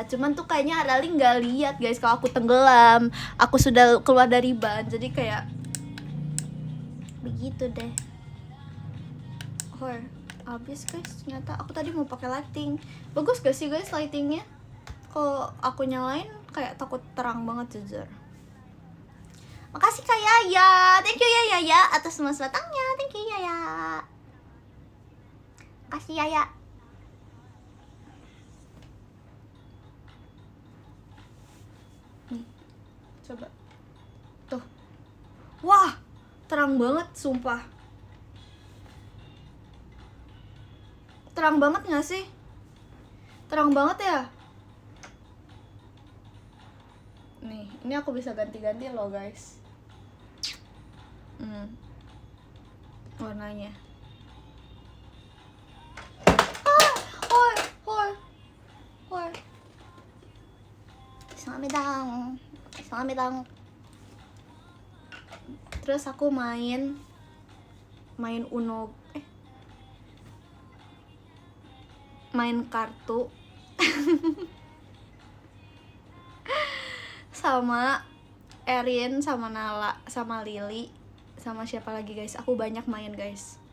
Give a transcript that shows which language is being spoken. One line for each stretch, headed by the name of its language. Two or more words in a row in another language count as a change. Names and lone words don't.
Indonesian: Cuman tuh kayaknya Arali nggak lihat guys kalau aku tenggelam, aku sudah keluar dari ban, jadi kayak begitu deh. Habis guys, ternyata aku tadi mau pakai lighting. Bagus gak sih guys lightingnya? Kalau aku nyalain kayak takut terang banget jujur. Makasih Kak Yaya,
English: thank you
Indonesian: ya Yaya atas mas batangnya,
English: thank you Yaya.
Indonesian: Makasih Yaya. Nih, coba tuh, wah terang banget sumpah. Terang banget gak sih? Terang banget ya? Nih, ini aku bisa ganti-ganti loh guys. Warnanya. Hoi, hoi, hoi. Salamidang. Terus aku main Uno, main kartu sama Erin, sama Nala, sama Lily, sama siapa lagi guys, aku banyak main guys.